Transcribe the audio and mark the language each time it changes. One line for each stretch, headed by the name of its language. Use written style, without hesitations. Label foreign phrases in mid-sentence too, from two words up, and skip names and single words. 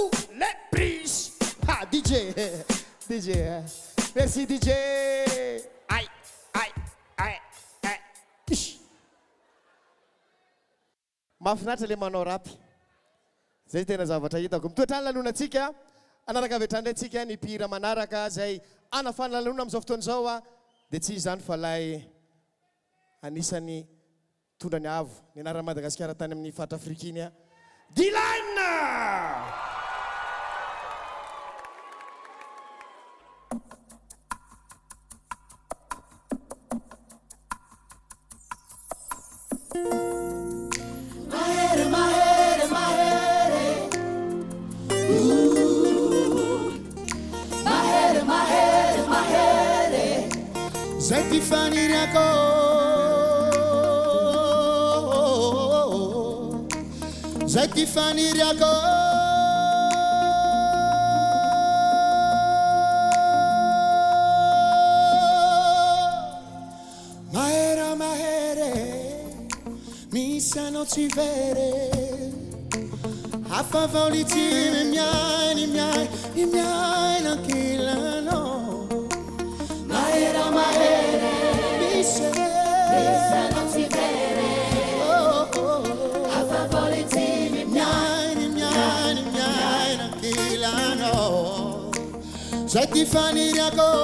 French: les prises. Ah, DJ. DJ. Merci, DJ. Aïe, aïe, aïe, aïe. Ish.
Malagasy: Mahafinaritra le manao rap. Zay tena zavatra hitako. Mitoetrany lalonantsika. Anaraka avy hatrany antsika ny mpihira manaraka zay anafana lalona amin'izao fotoana izao a. Dia tsy izany fa lay anisany tondra ny avo ny anarana Madagasikara tany amin'ny faritra Afrika iny a. Dylan! Mahere, mahere, mahere. Mahere, mahere, mahere. Zay ty faniriako. Zay ty faniriako. Mahere, mahere. Misy anao tsy very. Hafa vaolity ny miay nankilanao. Mahere, mahere. Misy anao tsy very. Hafa vaolity ny miay nankilanao. Zay ty faniriako.